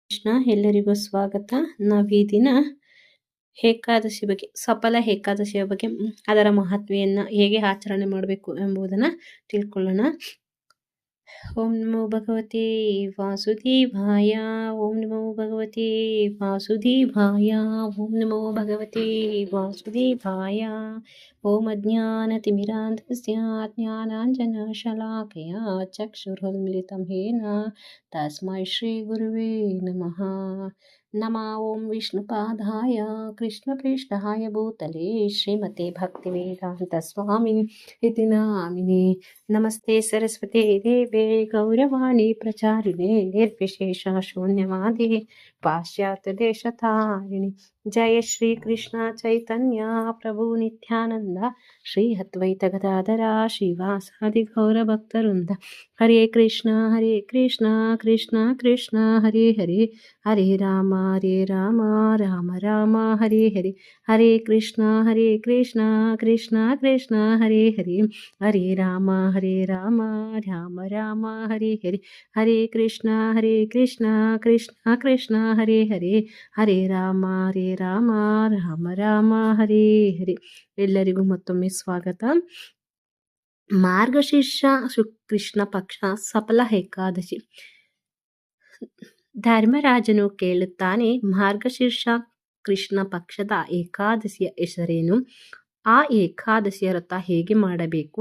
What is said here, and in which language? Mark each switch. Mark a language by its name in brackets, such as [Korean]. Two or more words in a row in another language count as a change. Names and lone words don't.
[Kannada] ಕೃಷ್ಣ, ಎಲ್ಲರಿಗೂ ಸ್ವಾಗತ. ನಾವು ಈ ದಿನ ಏಕಾದಶಿ ಬಗ್ಗೆ, ಸಫಲ ಏಕಾದಶಿಯ ಬಗ್ಗೆ, ಅದರ ಮಹತ್ವೆಯನ್ನು ಹೇಗೆ ಆಚರಣೆ ಮಾಡಬೇಕು ಎಂಬುದನ್ನು ತಿಳ್ಕೊಳ್ಳೋಣ. [Sanskrit] ಓಂ ನಮೋ ಭಗವತೆ ವಾಸುದೇವಾಯ. ಓಂ ನಮೋ ಭಗವತೆ ವಾಸುದೇವಾಯ. ಓಂ ನಮೋ ಭಗವತೆ ವಾಸುದೇವಾಯ. ಓಂ ಅಜ್ಞಾನತಿಮಿರಾಂಧಸ್ಯ ಜ್ಞಾನಾಂಜನಶಲಾಕಯ ಚಕ್ಷುರುನ್ಮಿಲಿತಂ ಯೇನ ತಸ್ಮೈ ಶ್ರೀ ಗುರುವೇ ನಮಃ. ನಮಃ. ಓಂ ವಿಷ್ಣುಪಾದಾಯ ಕೃಷ್ಣಪ್ರೇಷ್ಠಾಯ ಭೂತಲೆ ಶ್ರೀಮತೆ ಭಕ್ತಿವೇದಾಂತ ಸ್ವಾಮಿನಿ ಇತಿ ನಾಮಿನೇ. ನಮಸ್ತೆ ಸರಸ್ವತಿ ದೇವೆ ಗೌರವಾಣಿ ಪ್ರಚಾರಿಣೆ ನಿರ್ವಿಶೇಷ ಶೂನ್ಯವಾದಿ ಪಾಶ್ಚಾತ್ಯ ದೇಶತಾರಿಣಿ. ಜಯ ಶ್ರೀ ಕೃಷ್ಣ ಚೈತನ್ಯ ಪ್ರಭು ನಿತ್ಯಾನಂದ ಶ್ರೀ ಅದ್ವೈತ ಗದಾಧರ ಶ್ರೀವಾಸಾದಿ ಗೌರ ಭಕ್ತವೃಂದ. ಹರೇ ಕೃಷ್ಣ ಕೃಷ್ಣ ಕೃಷ್ಣ ಹರೇ ಹರೇ, ಹರೇ ರಾಮ ರಾಮ ರಾಮ ಹರೇ ಹರೇ. ಹರೇ ಕೃಷ್ಣ ಕೃಷ್ಣ ಕೃಷ್ಣ ಹರೇ ಹರೇ, ಹರೇ ರಾಮ ರಾಮ ರಾಮ ಹರೇ ಹರೇ. ಹರೇ ಕೃಷ್ಣ ಕೃಷ್ಣ ಕೃಷ್ಣ ಹರೇ ಹರೇ, ಹರೇ ರಾಮ ರಾಮ ಹರೇ ಹರೇ. [Kannada] ಎಲ್ಲರಿಗೂ ಮತ್ತೊಮ್ಮೆ ಸ್ವಾಗತ. ಮಾರ್ಗಶೀರ್ಷ ಕೃಷ್ಣ ಪಕ್ಷ ಸಫಲ ಏಕಾದಶಿ. ಧರ್ಮರಾಜನು ಕೇಳುತ್ತಾನೆ, ಮಾರ್ಗಶೀರ್ಷ ಕೃಷ್ಣ ಪಕ್ಷದ ಏಕಾದಶಿಯ ಹೆಸರೇನು? ಆ ಏಕಾದಶಿಯ ವ್ರತ ಹೇಗೆ ಮಾಡಬೇಕು?